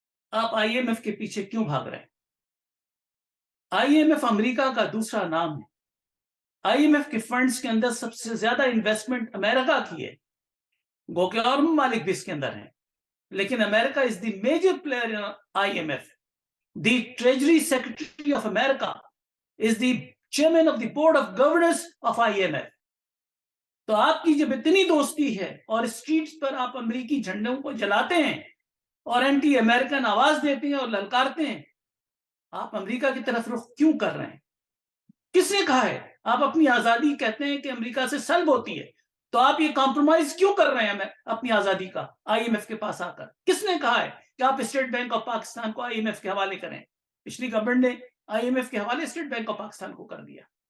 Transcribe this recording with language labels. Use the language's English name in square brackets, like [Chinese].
[Urdu] آپ I am F کے پیچھے کیوں بھاگ رہے ہیں؟ آئی ایم ایف امریکہ کا دوسرا نام ہے. آئی ایم ایف کے فنڈز کے اندر سب سے زیادہ انویسٹمنٹ امریکہ کی ہے, گو کہ اور ممالک بھی اس کے اندر ہیں, لیکن [English] America is the major player in I M F. The treasury secretary of America is the chairman of the board of governance of I M F. [Urdu] تو آپ کی جب اتنی دوستی ہے اور اسٹریٹس پر آپ امریکی جھنڈوں کو جلاتے ہیں اور اینٹی امریکن آواز دیتے ہیں اور للکارتے ہیں, آپ امریکہ کی طرف رخ کیوں کر رہے ہیں؟ کس نے کہا ہے؟ آپ اپنی آزادی کہتے ہیں کہ امریکہ سے سلب ہوتی ہے, تو آپ یہ کمپرومائز کیوں کر رہے ہیں اپنی آزادی کا آئی ایم ایف کے پاس آ کر؟ کس نے کہا ہے کہ آپ اسٹیٹ بینک آف پاکستان کو آئی ایم ایف کے حوالے کریں؟ پچھلی گورنمنٹ نے آئی ایم ایف کے حوالے اسٹیٹ بینک آف پاکستان کو کر دیا.